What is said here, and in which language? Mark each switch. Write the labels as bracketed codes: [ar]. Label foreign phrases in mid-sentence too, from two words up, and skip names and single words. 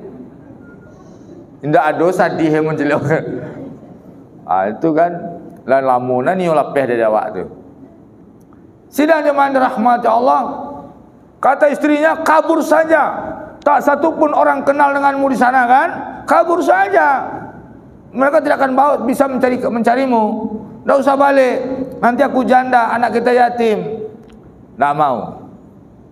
[min] Indah ada sadih yang menjelok. Itu kan lan lamunan ni lapeh dari awak tu. [id] Sidang jemaah rahmat Allah. Kata istrinya, "Kabur saja. Tak satu pun orang kenal denganmu di sana kan? Kabur saja. Mereka tidak akan bisa mencarimu. Tak usah balik. Nanti aku janda, anak kita yatim." Tak mau.